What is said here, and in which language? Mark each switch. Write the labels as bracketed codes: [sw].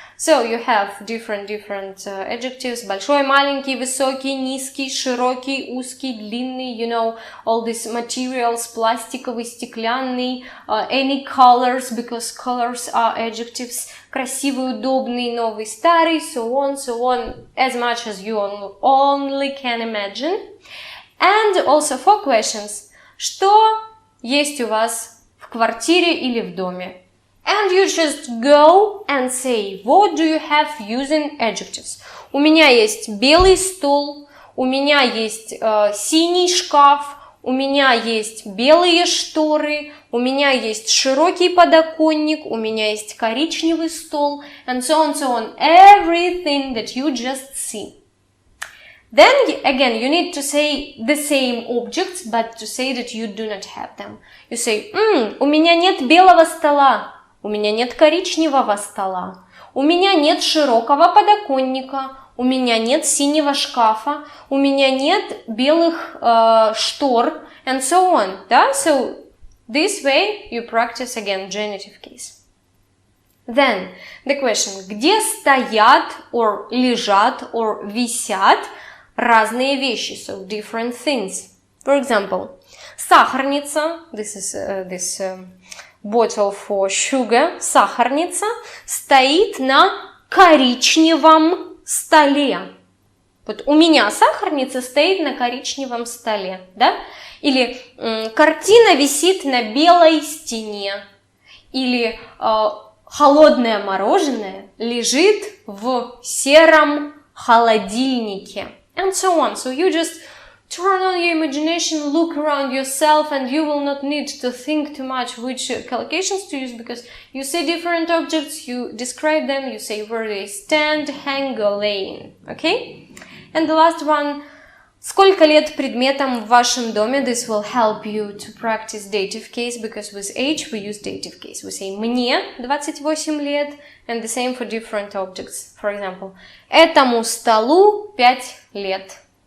[en] So you have different adjectives. Большой, маленький, высокий, низкий, широкий, узкий, длинный, you know, all these materials, пластиковый, стеклянный, any colors, because colors are adjectives, [ru] красивый, удобный, новый, старый, [en] so on, as much as you only can imagine. And also 4 questions. [ru] Что есть у вас в квартире или в доме? [en] And you just go and say, what do you have using adjectives? [ru] У меня есть белый стул, у меня есть синий шкаф, у меня есть белые шторы, у меня есть широкий подоконник, у меня есть коричневый стол, [en] and so on, everything that you just see. Then again, you need to say the same objects, but to say that you do not have them. You say, [ru] у меня нет белого стола. У меня нет коричневого стола, у меня нет широкого подоконника, у меня нет синего шкафа, у меня нет белых штор, [en] and so on. Да? So this way you practice again genitive case. Then the question, [ru] где стоят [en] or лежат or висят [ru] разные вещи, [en] so different things. For example, сахарница, this is bottle for sugar, сахарница, [ru] стоит на коричневом столе. Вот у меня сахарница стоит на коричневом столе, да? Или картина висит на белой стене. Или холодное мороженое лежит в сером холодильнике. [en] And so on. So you just turn on your imagination, look around yourself, and you will not need to think too much which collocations to use, because you say different objects, you describe them, you say where they stand, hang, or lay. Okay? [ru] And the last one, сколько лет предметам в вашем доме? [en] This will help you to practice dative case, because with age we use dative case. We say [ru] мне 28 лет, [en] and the same for different objects. For example, [ru] этому столу 5 лет.